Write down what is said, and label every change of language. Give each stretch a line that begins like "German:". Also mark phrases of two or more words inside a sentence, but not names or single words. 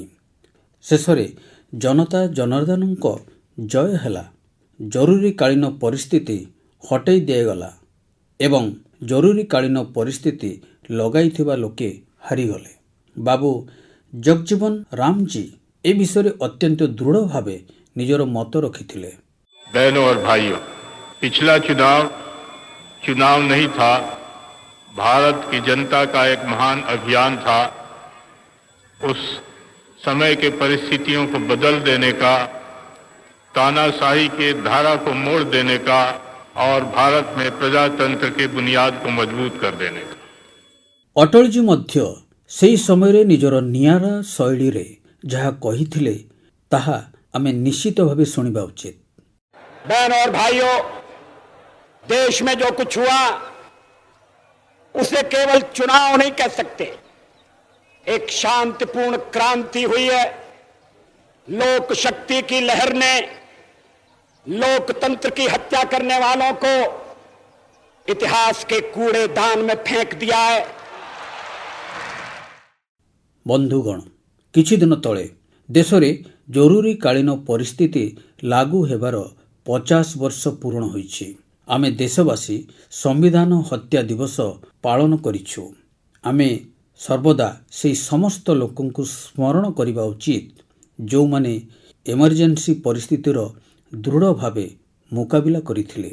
Odia: ଶେଷରେ ଜନତା ଜନାର୍ଦ୍ଦନଙ୍କ ଜୟ ହେଲା। ଜରୁରୀକାଳୀନ ପରିସ୍ଥିତି ହଟାଇ ଦିଆଗଲା ଏବଂ ଜରୁରୀକାଳୀନ ପରିସ୍ଥିତି ଲଗାଇଥିବା ଲୋକେ ହାରିଗଲେ। ବାବୁ ଜଗଜୀବନ ରାମଜୀ ଏ ବିଷୟରେ ଅତ୍ୟନ୍ତ ଦୃଢ଼ ଭାବେ ନିଜର ମତ ରଖିଥିଲେ।
Hindi: बहनों और भाइयों, पिछला चुनाव नहीं था, भारत की जनता का एक महान अभियान था। उस समय के परिस्थितियों को बदल देने का, तानाशाही के धारा को मोड़ देने का और भारत में प्रजातंत्र के बुनियाद को मजबूत कर देने का।
Odia: ଅଟଳଜୀ ମଧ୍ୟ ସେହି ସମୟରେ ନିଜର ନିଆରା ଶୈଳୀରେ ଯାହା କହିଥିଲେ ତାହା ଆମେ ନିଶ୍ଚିତ ଭାବେ ଶୁଣିବା ଉଚିତ।
Hindi: बहनों और भाइयों, देश में जो कुछ हुआ उसे केवल चुनाव नहीं कह सकते। एक शांतिपूर्ण क्रांति हुई है। लोक शक्ति की लहर ने लोकतंत्र की हत्या करने वालों को इतिहास के कूड़ेदान में फेंक दिया है।
Odia: ବନ୍ଧୁଗଣ, କିଛି ଦିନ ତଳେ ଦେଶରେ ଜରୁରୀକାଳୀନ ପରିସ୍ଥିତି ଲାଗୁ ହେବାର 50 ବର୍ଷ ପୂରଣ ହୋଇଛି। ଆମେ ଦେଶବାସୀ ସମ୍ବିଧାନ ହତ୍ୟା ଦିବସ ପାଳନ କରିଛୁ। ଆମେ ସର୍ବଦା ସେହି ସମସ୍ତ ଲୋକଙ୍କୁ ସ୍ମରଣ କରିବା ଉଚିତ ଯେଉଁମାନେ ଏମର୍ଜେନ୍ସି ପରିସ୍ଥିତିର ଦୃଢ଼ ଭାବେ ମୁକାବିଲା କରିଥିଲେ।